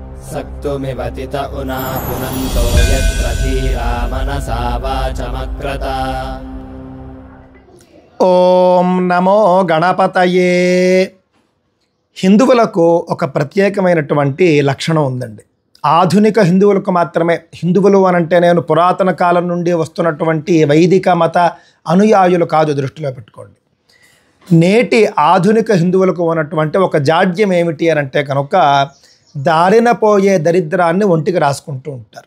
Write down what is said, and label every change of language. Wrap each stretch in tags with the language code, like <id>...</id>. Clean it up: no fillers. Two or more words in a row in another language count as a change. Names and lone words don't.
<sa>सक्तुमिवतित उना पुनन्तो यत्र धीरा मनसा वाचमक्रत। ఓం నమో గణపతయే.</sa> <te>హిందువులకు ఒక ప్రత్యేకమైనటువంటి లక్షణం ఉందండి. ఆధునిక హిందువులకు మాత్రమే, హిందువులు అనంటే నేను పురాతన కాలం నుండి వస్తున్నటువంటి వైదిక మత అనుయాయులు కాదు, దృష్టిలో పెట్టుకోండి. నేటి ఆధునిక హిందువులకు ఉన్నటువంటి ఒక జాడ్యం ఏమిటి అని అంటే కనుక దారిన పోయే దరిద్రాన్ని ఒంటికి రాసుకుంటూ ఉంటారు.</te>